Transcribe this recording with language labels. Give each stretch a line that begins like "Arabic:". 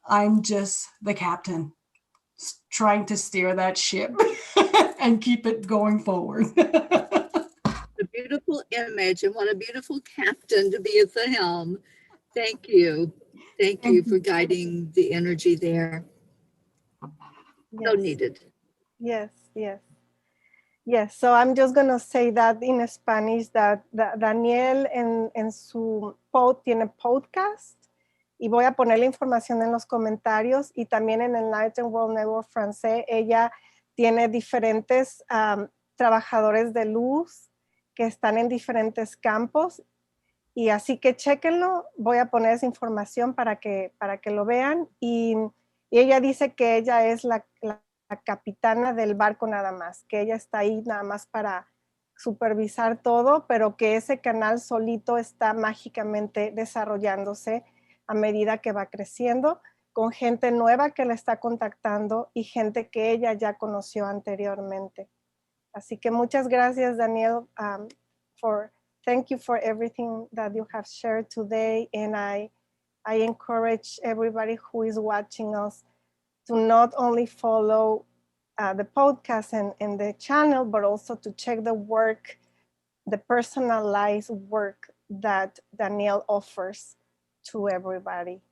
English: I'm just the captain trying to steer that ship and keep it going forward. A beautiful image, and what a beautiful captain to be at the helm. Thank you. Thank you for guiding the energy there. Yes. So needed. Yes, yes. Yes, so I'm just going to say that in Spanish, that
Spanish: Danielle en su tiene podcast, y voy a poner la información en los comentarios, y también en Enlightened World Network Francais, ella tiene diferentes trabajadores de luz que están en diferentes campos, y así que chéquenlo, voy a poner esa información para que lo vean, y ella dice que ella es la capitana del barco nada más, que ella está ahí nada más para supervisar todo, pero que ese canal solito está mágicamente desarrollándose a medida que va creciendo, con gente nueva que la está contactando y gente que ella ya conoció anteriormente. Así que muchas gracias,
English: Danielle, thank you for everything that you have shared today, and I encourage everybody who is watching us to not only follow the podcast and the channel, but also to check the work, the personalized work that Danielle offers to everybody.